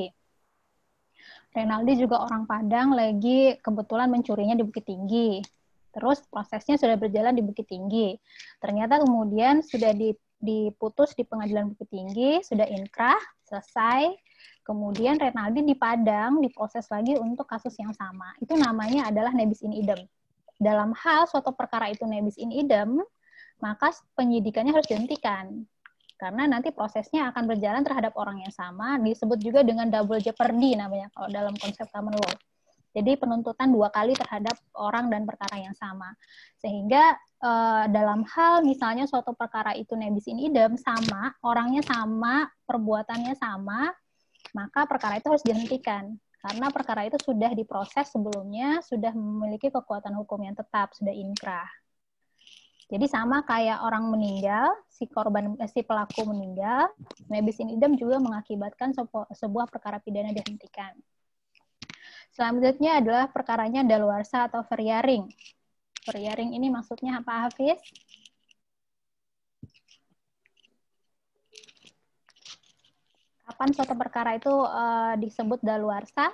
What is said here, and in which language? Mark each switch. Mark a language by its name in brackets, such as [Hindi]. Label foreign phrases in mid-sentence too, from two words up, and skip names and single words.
[Indonesian] Renaldi juga orang Padang lagi kebetulan mencurinya di Bukit Tinggi. Terus prosesnya sudah berjalan di Bukit Tinggi. Ternyata kemudian sudah diputus di Pengadilan Bukit Tinggi, sudah inkrah, selesai. Kemudian Renaldi di Padang diproses lagi untuk kasus yang sama. Itu namanya adalah [Latin] nebis in idem. [Indonesian] Dalam hal suatu perkara itu [Latin] nebis in idem, [Indonesian] maka penyidikannya harus dihentikan. Karena nanti prosesnya akan berjalan terhadap orang yang sama, disebut juga dengan [English] double jeopardy [Indonesian] namanya kalau dalam konsep [English] common law. [Indonesian] Jadi penuntutan 2 kali terhadap orang dan perkara yang sama. Sehingga dalam hal misalnya suatu perkara itu [Latin] nebis in idem [Indonesian] sama, orangnya sama, perbuatannya sama, maka perkara itu harus dihentikan. Karena perkara itu sudah diproses sebelumnya, sudah memiliki kekuatan hukum yang tetap, sudah inkrah. Jadi sama kayak orang meninggal, si pelaku meninggal, [Latin] nebis in idem [Indonesian] juga mengakibatkan sebuah perkara pidana dihentikan. Selanjutnya adalah perkaranya daluarsa atau veryaring. Veryaring ini maksudnya apa, Hafiz? Kapan suatu perkara itu disebut daluarsa?